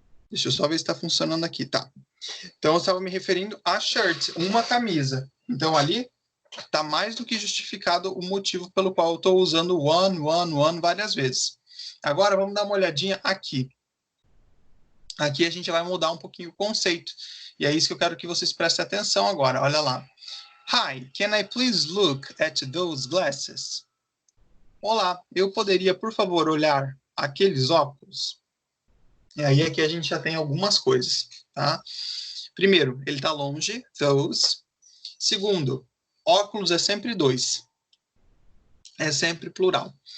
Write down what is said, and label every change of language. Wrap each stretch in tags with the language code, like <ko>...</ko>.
<pt>Deixa eu só ver se está funcionando aqui, tá? Então eu estava me referindo a shirt, uma camisa. Então ali está mais do que justificado o motivo pelo qual eu estou usando one várias vezes. Agora vamos dar uma olhadinha aqui. Aqui a gente vai mudar um pouquinho o conceito. E é isso que eu quero que vocês prestem atenção agora. Olha lá.</pt> <en>Hi, can I please look at those glasses?</en> <pt>Olá, eu poderia, por favor, olhar aqueles óculos? E aí aqui a gente já tem algumas coisas, tá? Primeiro, ele está longe, those. Segundo, óculos é sempre dois. É sempre plural.</pt>